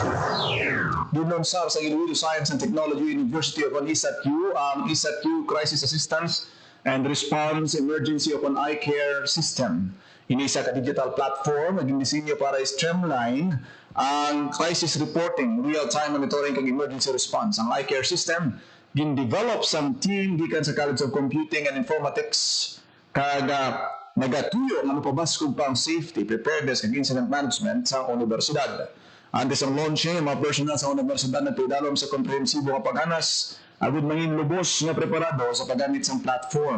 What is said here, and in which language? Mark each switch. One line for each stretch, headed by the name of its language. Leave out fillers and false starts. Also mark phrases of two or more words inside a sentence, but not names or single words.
Hiligaynon: Dunonsar sa Iloilo Science and Technology University of ISAT-U ang ISAT-U Crisis Assistance and Response Emergency Open Eye Care System. Inisa ka
English: digital platform
Hiligaynon: naging disenyo para streamline ang
English: crisis reporting, real-time monitoring
Hiligaynon: kag
English: emergency response.
Hiligaynon: Ang
English: eye care system
Hiligaynon: gin-develop sa team gikan sa College of Computing and Informatics kag nagatuyo nga mapabaskog pa ang
English: safety, preparedness
Hiligaynon: kag
English: incident management
Hiligaynon: sa universidad. Antes ang launching, mga personal sa universidad na tidalom sa komprehensibo nga paghanas agud mangin lubos nga preparado sa paggamit sa platform.